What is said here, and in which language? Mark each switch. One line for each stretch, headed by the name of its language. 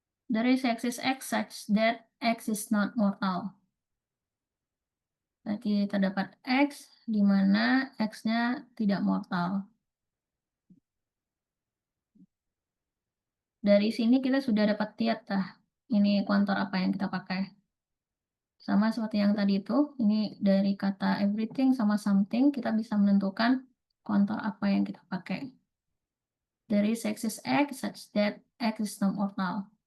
English: There is exist X such that X is not mortal.
Indonesian: Berarti terdapat X di mana X-nya tidak mortal. Dari sini kita sudah dapat lihat ini kuantor apa yang kita pakai. Sama seperti yang tadi itu, ini dari kata everything sama something, kita bisa menentukan kuantor apa yang kita pakai.
English: There is exist X such that X is not mortal.